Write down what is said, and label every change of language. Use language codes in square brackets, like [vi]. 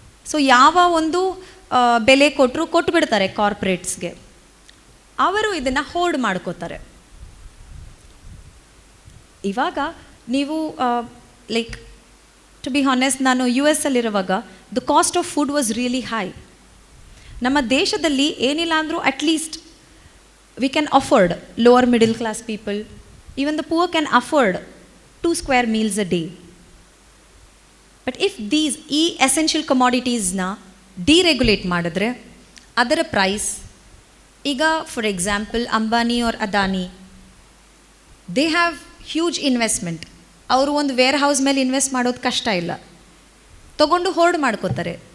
[kn] So ಯಾವ ಒಂದು ಬೆಲೆ ಕೊಟ್ಟು ಬಿಡ್ತಾರೆ ಕಾರ್ಪೊರೇಟ್ಸ್ಗೆ, ಅವರು ಇದನ್ನು ಹೋಲ್ಡ್ ಮಾಡ್ಕೋತಾರೆ. ಇವಾಗ ನೀವು [en] like to be honest, [kn] ನಾನು US ಅಲ್ಲಿರುವಾಗ [en] The cost of food was really high. [kn] ನಮ್ಮ ದೇಶದಲ್ಲಿ ಏನಿಲ್ಲ ಅಂದರೂ [en] At least we can afford, lower middle class people, even the poor can afford 2 square meals a day. But if these essential commoditiesನ deregulate [kn] ಮಾಡಿದ್ರೆ ಅದರ price, ಈಗ [en] For example Ambani or Adani, they have huge investment. [kn] ಅವರು ಒಂದು wear house ಮೇಲೆ invest ಮಾಡೋದು ಕಷ್ಟ ಇಲ್ಲ, ತೊಗೊಂಡು ಹೋಲ್ಡ್ ಮಾಡ್ಕೋತಾರೆ.